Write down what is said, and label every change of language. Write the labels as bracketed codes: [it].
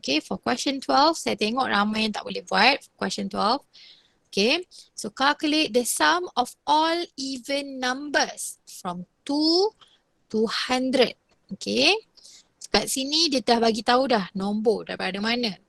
[ms] Okay, [en] for question 12, [ms] saya tengok ramai yang tak boleh buat. [en] Question 12. Okay, so calculate the sum of all even numbers from 2 to 100. [ms] Okay, kat sini dia dah bagi tahu dah nombor daripada mana.